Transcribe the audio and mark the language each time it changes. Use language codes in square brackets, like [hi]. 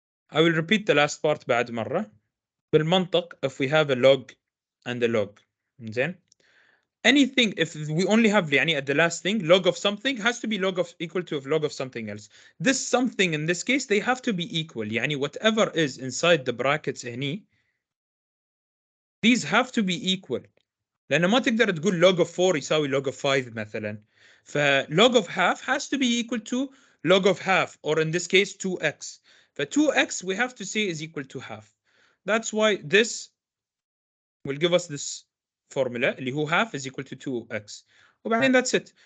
[en] I will repeat the last part [ar] بعد مرة. بالمنطق, [en] if we have a log and a log, [ar] زين. [en] Anything, if we only have يعني at the last thing, log of something has to be log of equal to log of something else. This something in this case, they have to be equal. يعني whatever is inside the brackets هني, these have to be equal. [ar] لأن ما تقدر تقول log of 4 يساوي log of 5 مثلا. [en] ف log of half has to be equal to log of half, or in this case 2x. ف 2x we have to say is equal to half. That's why this will give us this formula [ar] اللي هو [en] half is equal to 2x. [ar] وبعدين [en] that's it.